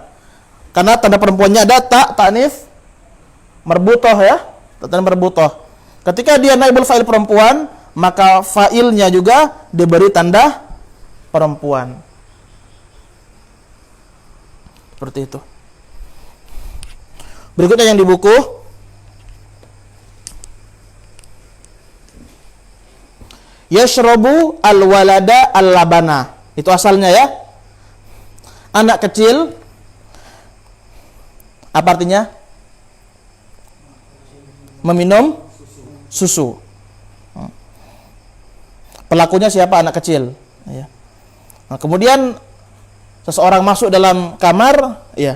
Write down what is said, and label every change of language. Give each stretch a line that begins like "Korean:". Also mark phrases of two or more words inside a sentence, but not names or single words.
Indonesian: Karena tanda perempuannya ada
Arabic: تأنيث مربوطة
Indonesian: ya, tanda marbuthah. Ketika dia
Arabic: نائب الفاعل
Indonesian: perempuan, maka fa'ilnya juga diberi tanda perempuan. Seperti itu. Berikutnya yang di buku,
Arabic: يشرب الولد اللبن.
Indonesian: Itu asalnya ya. Anak kecil, apa artinya? Meminum susu. Pelakunya siapa? Anak kecil. Ya. Nah, kemudian seseorang masuk dalam kamar, ya.